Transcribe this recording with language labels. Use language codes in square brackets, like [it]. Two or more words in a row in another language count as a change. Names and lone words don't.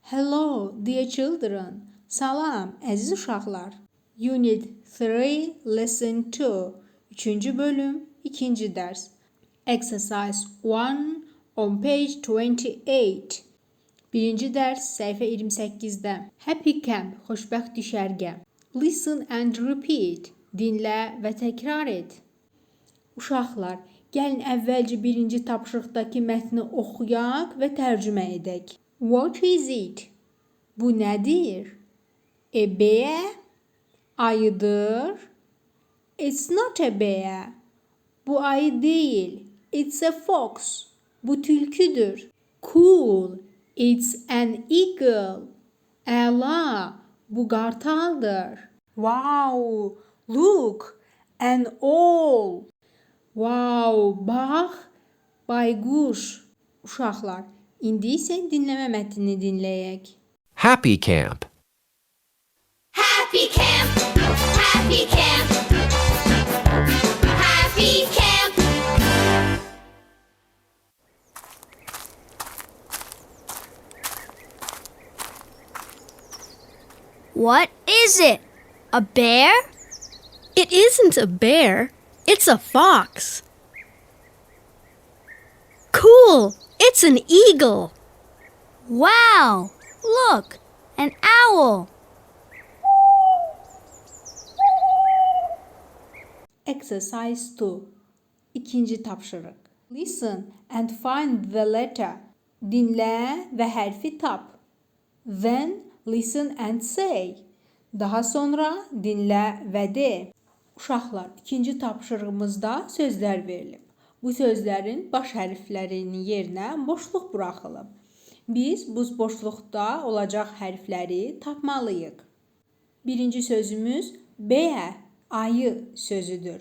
[en] Hello, dear children. [az] Salam, əziz uşaqlar. [en] Unit 3, Lesson 2. [az] 3-cü bölüm, 2-ci dərs. [en] Exercise 1 on page 28. [az] Birinci dərs, səhifə 28-də. Happy Camp, xoşbəxt düşərgə. [en] Listen and repeat. [az] Dinlə və təkrar et. Uşaqlar, gəlin əvvəlcə birinci tapşırıqdakı mətni oxuyaq və tərcümə edək. [en] What is it? [az] Bu nədir? [en] A bear? Ayıdır. It's not a bear. [az] Bu ayı değil. [en] It's a fox. [az] Bu tülküdür. [en] Cool. It's an eagle. [az] Əla. Bu qartaldır. [en] Wow. Look. An owl. [az] Wow. Bax. Bayquş. Uşaqlar. İndi isə dinləmə mətnini dinləyək. [en] Happy Camp. Happy Camp, Happy Camp, Happy Camp. What is it? A bear? It isn't a bear. It's a fox. Cool! It's an eagle. Wow! Look, an owl. Exercise 2. [az] İkinci tapşırıq. [en] Listen and find the letter. [az] Dinlə və hərfi tap. [en] Then listen and say. [az] Daha sonra dinlə və de. Uşaqlar, ikinci tapşırığımızda sözlər verilib. Bu sözlərin baş hərflərinin yerinə boşluq buraxılıb. Biz bu boşluqda olacaq hərfləri tapmalıyıq. Birinci sözümüz bear, ayı sözüdür.